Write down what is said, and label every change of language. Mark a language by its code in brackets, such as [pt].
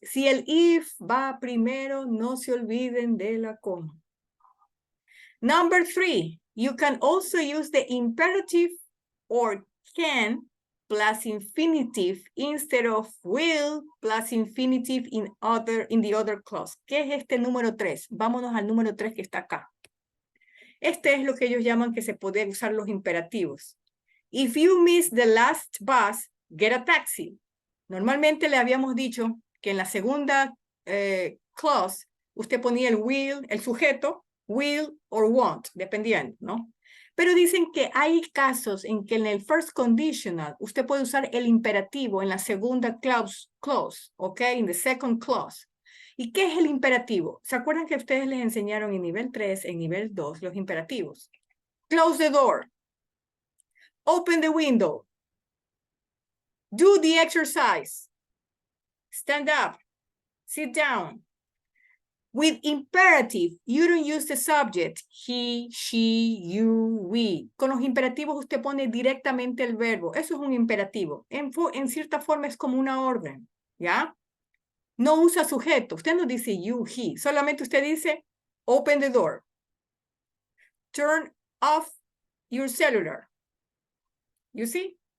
[es] Si el if va primero, no se olviden de la coma. [en] Number 3, you can also use the imperative or can plus infinitive instead of will plus infinitive in the other clause. [es] ¿Qué es este número 3? Vámonos al número 3 que está acá. Este es lo que ellos llaman que se puede usar los imperativos. [en] If you miss the last bus, get a taxi. [es] Normalmente le habíamos dicho que en la segunda clause usted ponía el will, el sujeto, [en] will or want, [es] dependiendo, ¿no? Pero dicen que hay casos en que en el first conditional usted puede usar el imperativo en la segunda clause, ¿ok? [en] In the second clause. [es] ¿Y qué es el imperativo? ¿Se acuerdan que ustedes les enseñaron en nivel 3, en nivel 2, los imperativos? [en] Close the door. Open the window. Do the exercise. Stand up. Sit down. With imperative, you don't use the subject. He, she, you, we. [es] Con los imperativos usted pone directamente el verbo. Eso es un imperativo. En cierta forma es como una orden. ¿Ya? No usa sujeto. Usted no dice you, he. Solamente usted dice [en] open the door. Turn off your cellular. You see?